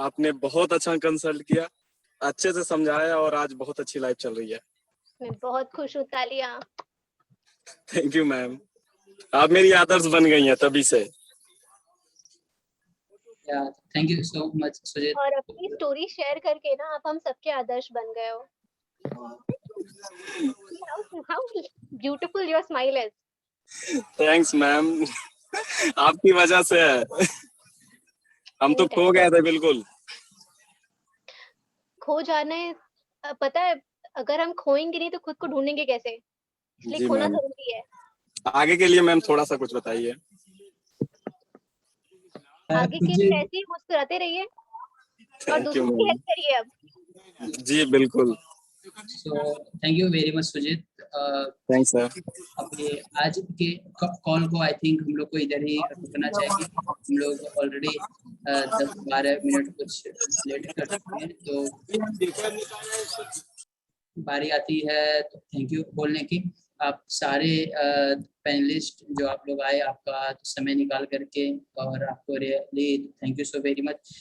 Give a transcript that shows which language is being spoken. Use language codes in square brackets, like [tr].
[hi] आपने बहुत अच्छा कंसल्ट किया, अच्छे से समझाया, और आज बहुत अच्छी लाइफ चल रही है। मैं बहुत खुश हूँ। तालियां। थैंक यू मैम, आप मेरी आदर्श बन गई हैं तभी से। [en] Thank you so much Sujit. [hi] और अपनी स्टोरी शेयर करके ना आप हम सबके आदर्श बन गए हो। [en] How beautiful your smile is. [hi] Thanks ma'am, आपकी वजह से है। हम तो खो गए थे बिल्कुल। खो जाने, पता है अगर हम खोएंगे नहीं तो खुद को ढूंढेंगे कैसे, इसलिए खोना जरूरी है। आगे के लिए मैम थोड़ा सा कुछ बताइए। आगे के लिए ऐसे ही मुस्कुराते रहिए और दूसरों की हेल्प करिए। अब जी बिल्कुल। [en] So thank you very much Sujit. Thanks sir. [hi] अब ये आज के कॉल को आई थिंक हम लोग को इधर ही रुकना चाहिए। हम लोग ऑलरेडी 10-12 मिनट कुछ लेट कर चुके हैं, तो बारी आती है तो थैंक यू बोलने की। आप सारे पैनलिस्ट जो आप लोग आए, आपका समय निकाल करके, और आपको [en] Really thank you so very much.